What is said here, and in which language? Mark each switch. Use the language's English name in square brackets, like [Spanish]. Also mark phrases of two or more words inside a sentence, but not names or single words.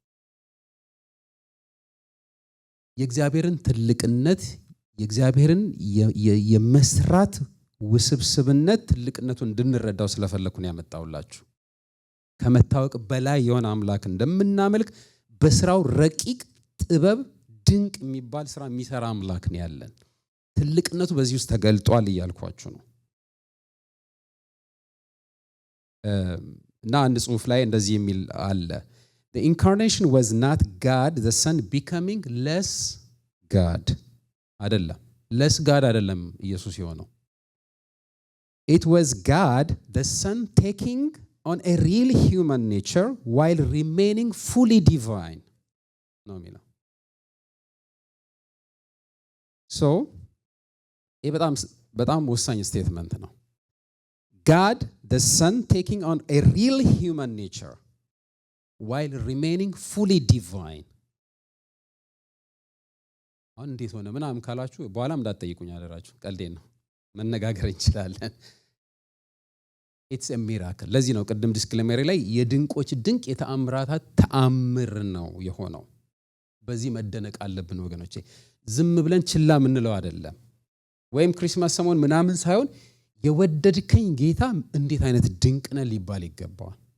[Amharic] የእግዚአብሔርን ትልቅነት የእግዚአብሔርን የመስራት ውስብስብነት ትልቅነቱን እንድንረዳው ስለፈለኩ ነው ያመጣውላችሁ። ከመታወቅ በላይ የሆነ አምላክ እንደምናመልክ በስራው ረቂቅ ጥበብ ድንቅ የሚባል ስራ የሚሰራ አምላክ ነው ያለን። ትልቅነቱ በዚህ ውስጥ ተገልጧል እያልኳችሁ ነው። እና አንድ ጽሑፍ ላይ እንደዚህ የሚል አለ [English] The incarnation was not God, the Son becoming less God. [Amharic] አይደለም less God አይደለም ኢየሱስ የሆነው። [English] It was God, the Son taking on a real human nature while remaining fully divine. [Amharic] ነው የሚለው። [English] So [Amharic] ይህ በጣም ወሳኝ ስቴትመንት ነው። [English] God, the Son taking on a real human nature while remaining fully divine. [Amharic] አሁን እንዴት ሆነ ምናምን ካላችሁ በኋላም እንዳትጠይቁኝ አደራችሁ። ቀልዴን ነው፣ መነጋገር እንችላለን። [English] It's a miracle. [Amharic] ለዚህ ነው ቅድም ዲስክሌመሪ ላይ የድንቆች ድንቅ የተአምራታት ተአምር ነው የሆነው። በዚህ መደነቅ አለብን ወገኖቼ። ዝም ብለን ችላ ምንለው አይደለም። ወይም ክሪስማስ ሰሞን ምናምን ሳይሆን የወደድከኝ ጌታ እንዴት አይነት ድንቅ ነው ሊባል ይገባዋል።